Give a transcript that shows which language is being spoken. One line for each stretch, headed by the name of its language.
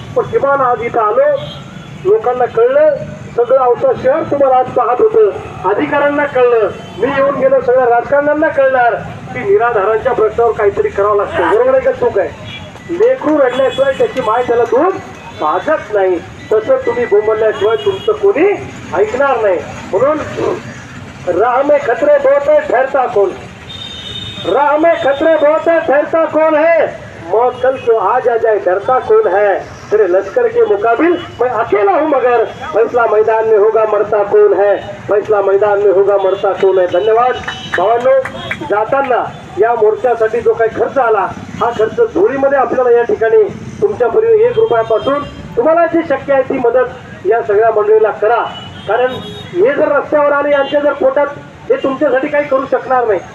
Marathi: पण किमान आज इथं आलो, लोकांना कळलं, सगळं अवतं शहर तुम्हाला आज पाहत होतं, अधिकाऱ्यांना कळलं, मी येऊन गेलो, सगळ्या राजकारण्यांना कळणार की निराधारांच्या प्रश्नावर काहीतरी करावं लागतं. बरोबर आहे का चूक आहे? लेकरू रडल्याशिवाय त्याची माय त्याला दूध पाजत नाही, तसं तुम्ही बोंबलल्याशिवाय तुमचं कोणी ऐकणार नाही.
Hindi: म्हणून राह में खतरे बहुत है, ठहरता कौन? राह में खतरे बहुत है, ठहरता कौन है? मौत कल क्यों आज आ जाए, डरता कौन है? तेरे लश्कर के मुकाबिल मैं अकेला हूँ, मगर फैसला मैदान में होगा, मरता कौन है? फैसला मैदान में होगा, मरता कौन है?
Marathi: धन्यवाद भावांनो. जाताना या मोर्चासाठी जो काही खर्च आला, हा खर्च धुळीमध्ये आपल्याला या ठिकाणी तुमच्यापर्यंत 1 रुपयापासून तुम्हाला जी शक्य आहे ती मदत या सगळ्या मंडळीला करा. कारण हे जर रस्त्यावर आले, यांच्या जर पोटात, हे तुमच्यासाठी काही करू शकणार नाही.